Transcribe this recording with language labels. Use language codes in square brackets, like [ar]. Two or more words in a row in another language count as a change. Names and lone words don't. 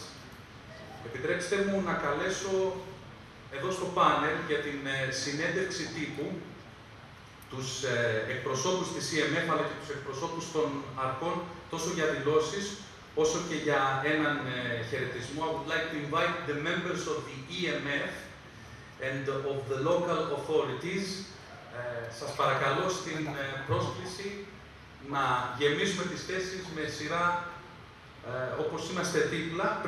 [el] Επιτρέψτε μου να καλέσω εδώ στο πάνελ για την συνέντευξη τύπου τους εκπροσώπους της EMF αλλά και τους εκπροσώπους των αρχών τόσο για δηλώσεις όσο και για έναν χαιρετισμό. [en] I would like to invite the members of the EMF and of the local authorities. [el] Σας παρακαλώ στην πρόσκληση να γεμίσουμε τις θέσεις με σειρά όπως είμαστε δίπλα.